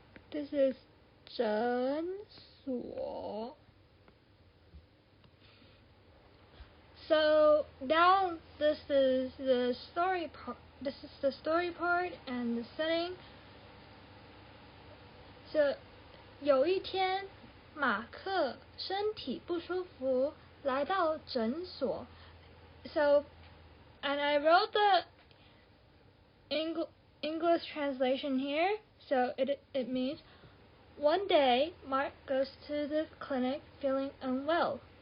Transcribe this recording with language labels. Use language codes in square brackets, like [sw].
[en] This is 诊所. So now this is the story part. This is the story part and the setting. [zh] So 有一天，马克身体不舒服，来到诊所。 [en] So, and I wrote the English translation here. So it means one day Mark goes to the clinic feeling unwell.